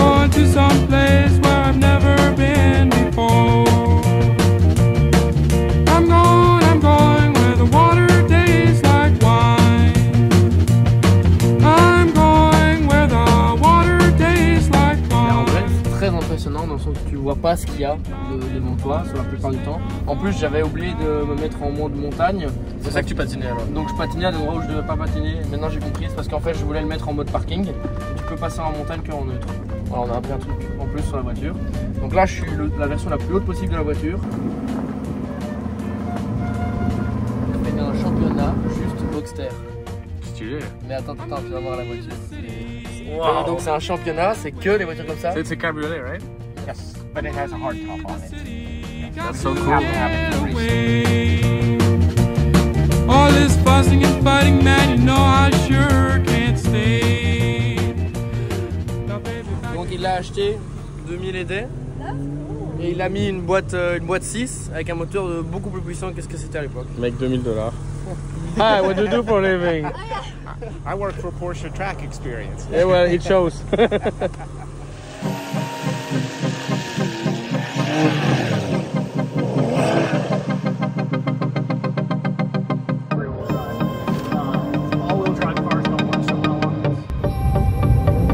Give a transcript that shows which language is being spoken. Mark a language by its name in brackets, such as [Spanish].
[English] to some place where I've never been before. I'm going where the water tastes like wine. I'm going where the water tastes like wine. [French] En vrai, c'est très impressionnant dans le sens que tu vois pas pas ce qu'il y a devant toi sur la plupart du temps. En plus, j'avais oublié de me mettre en mode montagne. C'est ça que tu patinais alors? Donc je patinais à des endroits où je devais pas patiner. Maintenant j'ai compris, c'est parce qu'en fait je voulais le mettre en mode parking. Tu peux passer en montagne qu'en neutre. Voilà, on a appris un truc en plus sur la voiture. Donc là je suis la version la plus haute possible de la voiture. On fait un championnat juste Boxster. Stylé. Mais attends, tu vas voir la voiture. Wow. Donc c'est un championnat, c'est que les voitures comme ça. C'est cabriolet, right? [English] Yes, but it has a hard top on it. That's so cool. All this fussing and fighting, man, you know I sure can't stay. [French] Donc il l'a acheté 2000 ED et il a mis une boîte 6 avec un moteur beaucoup plus puissant que ce que c'était à l'époque. Mec, $2000. [English] Hi, what do you do for a living? I work for Porsche Track Experience. Yeah, well, it shows. All-wheel drive cars don't work so well on this.